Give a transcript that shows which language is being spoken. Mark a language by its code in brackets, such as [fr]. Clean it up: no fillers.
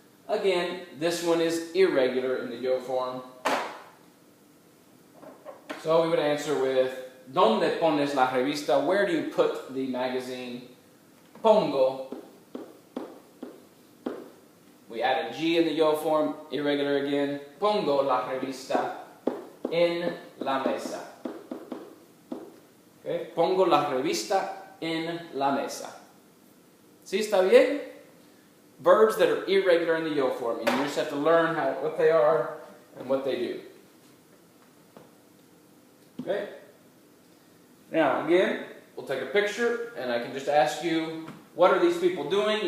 [en] Again, this one is irregular in the yo form. So we would answer with, [es] ¿Dónde pones la revista? [en] Where do you put the magazine? Pongo. We add a G in the yo form, irregular again. [es] Pongo la revista en la mesa. Okay? Pongo la revista en la mesa. ¿Sí está bien? [en] Verbs that are irregular in the yo form, and you just have to learn what they are and what they do. Okay? Now, again, we'll take a picture, and I can just ask you, what are these people doing?